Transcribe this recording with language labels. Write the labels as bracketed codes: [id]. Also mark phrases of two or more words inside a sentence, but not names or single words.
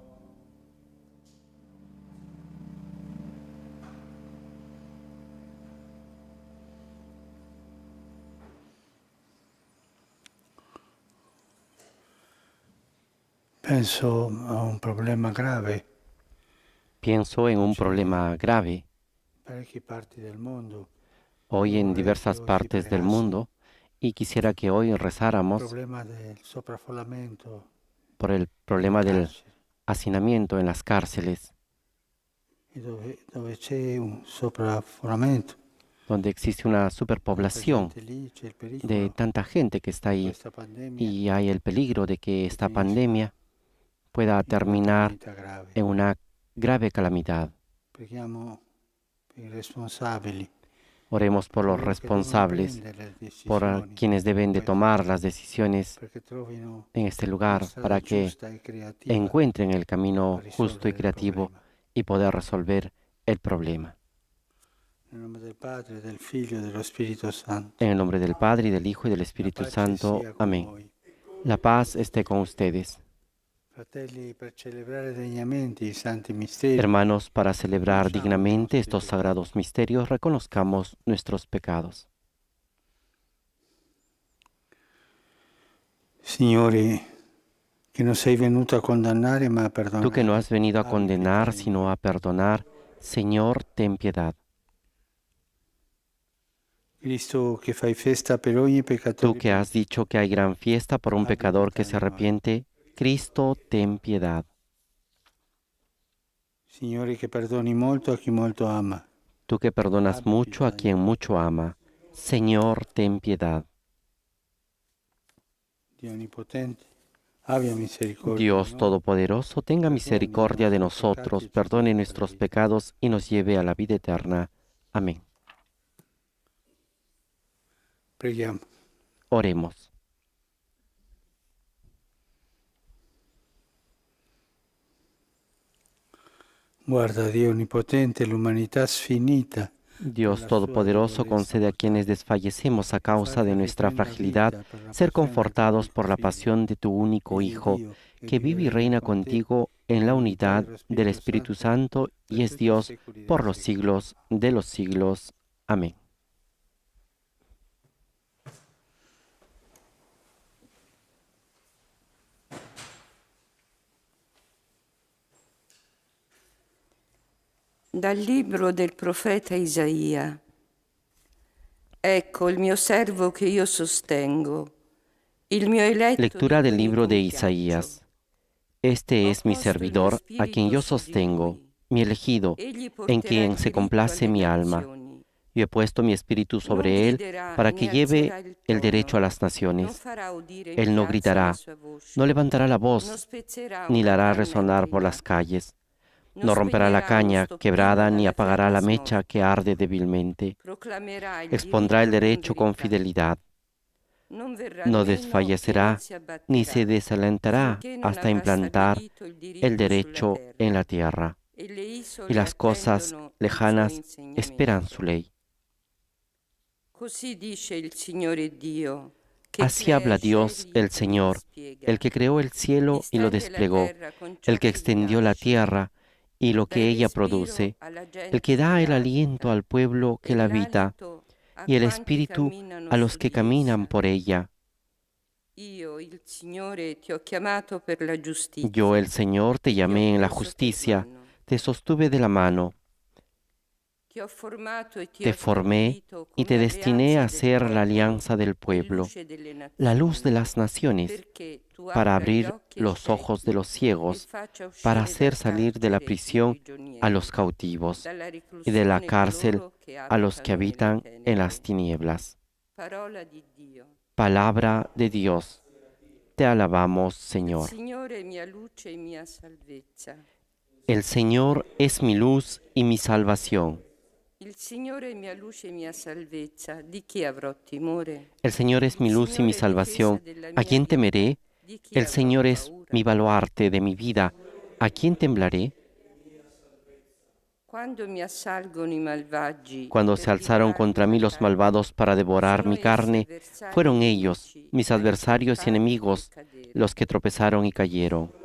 [it] Penso a un problema grave. [es] Pienso en un problema grave [it] Parecchie parti del mondo. [es] hoy [it] Io [es] en [it] vorrei che [es] diversas [it] oggi [es] partes del [it] pregassimo [es] mundo y quisiera que hoy [it] il [es] rezáramos [it] problema del sovraffollamento [es] por el [it] nelle [es] problema del [it] carceri. [es] hacinamiento en las cárceles, [it] E dove c'è un sovraffollamento, [es] donde existe una [it] tanta [es] superpoblación [it] gente lì, c'è il [es] de [it] pericolo [es] tanta gente que está [it] che [es] ahí [it] questa pandemia [es] y hay el peligro de que esta [it] finisca [es] pandemia pueda [it] in una [es] terminar [it] calamità grave. [es] en una grave calamidad. [it] Preghiamo per i responsabili, [es] Oremos por los [it] coloro che devono [es] responsables, [it] prendere le [es] por [it] decisioni [es] quienes [it] in [es] deben de [it] questo, [es] tomar las decisiones [it] perché trovino [es] en este [it] una [es] lugar [it] strada [es] para que [it] giusta e creativa [es] encuentren el camino [it] per [es] justo y [it] risolvere il [es] creativo [it] problema. [es] y poder resolver el problema. [it] Nel nome del Padre, del Figlio e dello Spirito Santo. [es] En el nombre del Padre, y del Hijo y del [it] La [es] Espíritu [it] pace [es] Santo. [it] sia con [es] Amén. [it] voi. [es] La paz esté con ustedes. [it] Fratelli, per celebrare degnamente i santi misteri, [es] Hermanos, para celebrar [it] riconosciamo i [es] dignamente [it] nostri [es] estos [it] peccati. [es] sagrados misterios, reconozcamos nuestros pecados. [it] Signore, che non sei venuto a condannare ma a [es] Tú que no [it] perdonare, [es] has venido a [it] abbi pietà [es] condenar, [it] di [es] sino [it] noi. [es] a perdonar, Señor, ten piedad. [it] Cristo, che fai festa per ogni [es] Tú [it] peccatore [es] que has [it] pentito, [es] dicho que hay gran fiesta por un [it] abbi [es] pecador que [it] pietà [es] se [it] di noi. [es] arrepiente, Cristo, ten piedad. [it] Signore, che perdoni molto a chi molto ama, [es] Tú que perdonas [it] abbi [es] mucho a [it] pietà di [es] quien [it] noi. [es] mucho ama, Señor, ten piedad. [it] Dio Onnipotente, abbia misericordia di [es] Dios [it] noi, [es] Todopoderoso, tenga [it] perdoni i [es] misericordia de [it] nostri peccati [es] nosotros, [it] e ci [es] perdone [it] conduca alla [es] nuestros [it] vita. [es] pecados y nos lleve a la vida eterna. Amén. [it] Preghiamo. [es] Oremos. [it] Guarda, Dio Onnipotente, l'umanità sfinita per [es] Dios [it] la sua [es] Todopoderoso, [it] debolezza [es] concede a quienes [it] mortale, [es] desfallecemos a causa de [it] farli [es] nuestra [it] riprendere [es] fragilidad [it] vita per la [es] ser [it] passione del tuo [es] confortados [it] unico [es] por la [it] Figlio. [es] pasión de tu único [it] Egli è [es] Hijo, [it] Dio e [es] que [it] vive e [es] vive y [it] regna [es] reina [it] con te [es] contigo en la [it] nell'unità [es] unidad [it] dello [es] del [it] Spirito [es] Espíritu [it] Santo [es] Santo [it] per [es] y es [it] tutti i [es] Dios [it] secoli [es] por [it] dei [es] los [it] secoli. [es] siglos de los siglos. Amén. [it] Dal libro del profeta Isaia. Ecco il mio servo che io sostengo, il mio eletto di [es] Lectura [it] cui [es] del [it] mi [es] libro de [it] compiaccio. [es] Isaías. Este [it] Ho [es] es mi [it] posto il mio [es] servidor, a quien [it] spirito [es] yo [it] su di [es] sostengo, [it] lui. [es] mi elegido, [it] Egli [es] en [it] porterà [es] quien [it] il [es] se [it] diritto [es] complace [it] alle [es] mi alma. [it] nazioni. [es] Yo he puesto mi espíritu [it] Non [es] sobre él [it] griderà [es] para [it] né [es] que lleve [it] alzerà il [es] el derecho a [it] tono, [es] las [it] non [es] naciones. [it] farà udire in [es] Él no [it] piazza la [es] gritará, [it] sua voce, [es] no levantará la [it] non [es] voz, [it] spezzerà [es] ni la [it] una [es] hará [it] canna [es] resonar por las [it] ingriata, [es] calles. [it] non [es] No romperá la [it] spegnerà uno [es] caña [it] stoppino [es] quebrada ni [it] dalla [es] apagará [it] fiamma [es] la mecha [it] smorta, [es] que arde débilmente. [it] proclamerà il [es] Expondrá el [it] diritto con [es] derecho con [it] verità. [es] fidelidad. [it] Non verrà [es] No [it] meno e non [es] desfallecerá [it] si [es] ni se [it] abbatterà, [es] desalentará [it] finché non [es] hasta [it] avrà [es] implantar [it] stabilito il [es] el [it] diritto sulla [es] derecho en [it] terra, [es] la tierra. [it] e le [es] Y [it] isole [es] las cosas [it] attendono il suo [es] lejanas esperan [it] insegnamento. [es] su ley. [it] Così dice il Signore Dio, che [es] Así [it] crea [es] habla [it] i [es] Dios, [it] cieli [es] el [it] e li [es] Señor, [it] dispiega, [es] el que creó el cielo y lo [it] distende la [es] desplegó, [it] terra con ciò [es] el que [it] che gli [es] extendió la [it] piace, [es] tierra y lo [it] dà il [es] que ella [it] respiro [es] produce, [it] alla [es] el [it] gente [es] que [it] che [es] da el [it] la [es] aliento [it] abita [es] al pueblo que [it] e [es] la habita, [it] l'alito a [es] y el [it] quanti [es] espíritu [it] camminano [es] a los [it] su [es] que [it] di [es] caminan [it] essa. [es] por ella. [it] Io, il Signore, ti ho chiamato per la [es] Yo, [it] giustizia, [es] el Señor, te [it] ti ho [es] llamé en la [it] preso per [es] justicia, [it] mano, [es] te sostuve de la mano, [it] ti ho formato e ti [es] te [it] ho [es] formé [it] stabilito [es] y te [it] come [es] destiné [it] alleanza [es] a [it] del [es] ser la [it] popolo [es] alianza del [it] e [es] pueblo, [it] luce delle [es] la luz de [it] nazioni, [es] las naciones, [it] perché tu [es] para [it] apra gli [es] abrir [it] occhi ai [es] los ojos de [it] ciechi [es] los [it] e [es] ciegos, [it] faccia [es] para [it] uscire [es] hacer [it] dal [es] salir de la [it] carcere i [es] prisión a [it] prigionieri, [es] los cautivos [it] dalla [es] y de la [it] reclusione [es] cárcel [it] coloro che [es] a los que [it] abitano nelle [es] habitan en las [it] tenebre. [es] tinieblas. [it] Parola di Dio. [es] Palabra de Dios. Te alabamos, [it] Il [es] Señor. [it] Signore è mia luce e mia salvezza. [es] El Señor es mi luz y mi salvación. [it] Il Signore è mia luce e mia salvezza. Di chi avrò timore? [es] El Señor es mi [it] Il [es] luz y mi [it] Signore è difesa [es] salvación. [it] della [es] ¿A [it] mia [es] quién [it] vita. [es] temeré? [it] Di chi [es] El [it] avrò [es] Señor es [it] paura? [es] mi baluarte de mi vida. ¿A quién temblaré? Cuando se alzaron contra mí los malvados para devorar mi carne, fueron ellos, mis adversarios y enemigos, los que tropezaron y cayeron.